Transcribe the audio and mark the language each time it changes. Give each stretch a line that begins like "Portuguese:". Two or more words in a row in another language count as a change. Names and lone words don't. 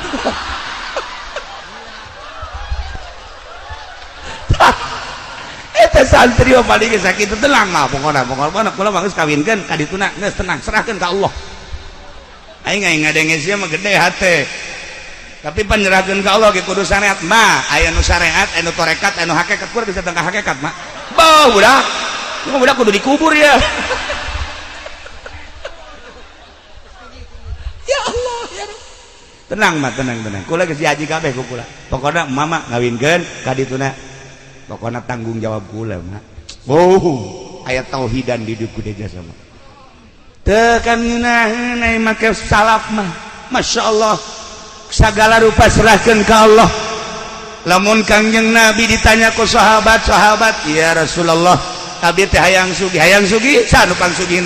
Sundanese: eta santri mah balik sakitu tenang mah pokona kula mah geus kawinkeun kadituna geus tenang serahkeun ka Allah aing ngadenge sia mah gede hate tapi penyerahkeun ka Allah ge kudu syariat mah aya nu syariat anu torekat anu hakikat kudu bisa tengah hakikat mah beuh budak kudu dikubur ya
Arabic: يا الله
Sundanese: ya tenang mah tenang kula geus diaji kabeh ku kula pokona mama ngawinkeun ka dituna pokona tanggung jawab kula mah aya tauhidan di dieu deja sama teu kan ngeunaheun ai make salaf mah
Arabic: ما شاء الله
Indonesian: segala rupa serahkan ke Allah
Sundanese: lamun Kangjeng Nabi ditanya ku sahabat-sahabat,
Arabic: يا رسول الله,
Sundanese: abdi teh hayang sugi sanu pangsugihna?